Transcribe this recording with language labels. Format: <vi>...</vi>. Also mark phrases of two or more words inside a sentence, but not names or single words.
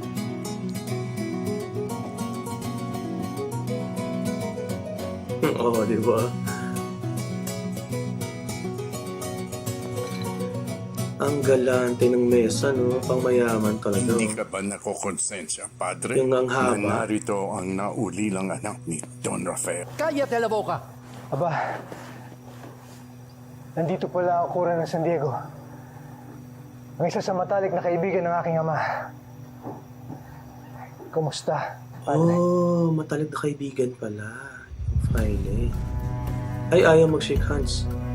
<tl>Oo, di ba? Ang galante ng mesa, no? Pang mayaman talaga. Hindi ka ba nakokonsensya, Padre? Yung ang haba. Na narito ang naulilang anak ni Don Rafael. Kaya</tl> <es>de la boca.</es> <tl>Aba, nandito pala ako kura ng San Diego. Ang isa sa matalik na kaibigan ng aking ama. Kumusta, Padre? Oh, matalik na kaibigan pala. Yung file Ay, ayaw mag-shake hands.</tl>